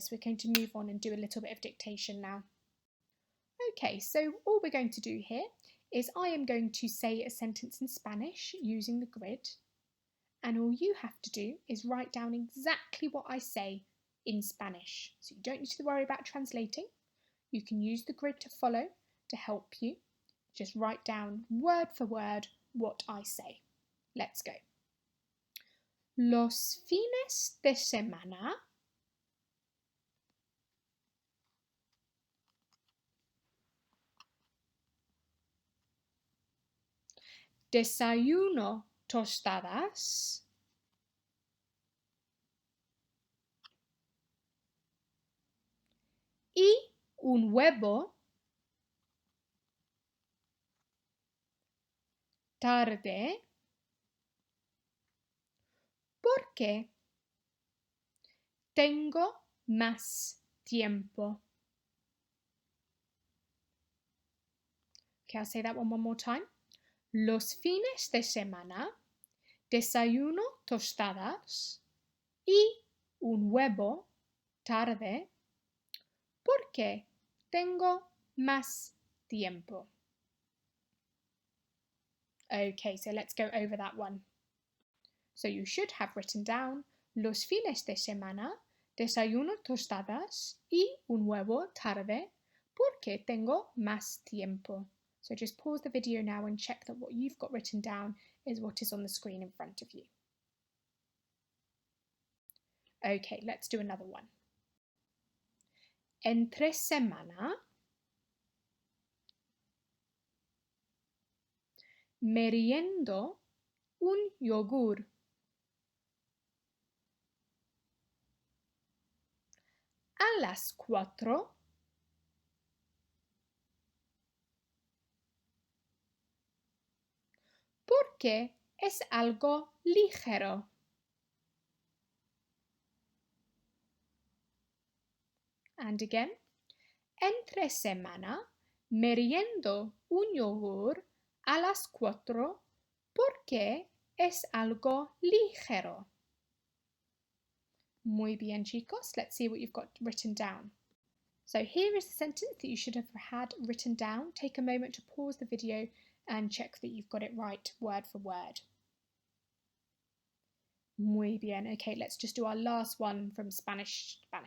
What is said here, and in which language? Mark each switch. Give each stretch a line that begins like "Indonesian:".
English: So we're going to move on and do a little bit of dictation now. Okay, so all we're going to do here is I am going to say a sentence in Spanish using the grid, and all you have to do is write down exactly what I say in Spanish. So you don't need to worry about translating. You can use the grid to follow to help you. Just write down word for word what I say. Let's go.
Spanish: Los fines de semana desayuno tostadas y un huevo tarde porque tengo más tiempo.
English: Okay, I'll say that one more time.
Spanish: Los fines de semana desayuno tostadas y un huevo tarde porque tengo más tiempo.
English: Okay, so let's go over that one. So you should have written down los fines de semana desayuno tostadas y un huevo tarde porque tengo más tiempo. So just pause the video now and check that what you've got written down is what is on the screen in front of you. Okay, let's do another one.
Spanish: Entre semana meriendo un yogur. A las 4 porque es algo ligero.
English: And again, entre semana meriendo un yogur a las 4 porque es algo ligero.
Spanish: Muy bien, chicos.
English: Let's see what you've got written down. So here is the sentence that you should have had written down. Take a moment to pause the video and check that you've got it right word for word. Muy bien. Okay, let's just do our last one from Spanish.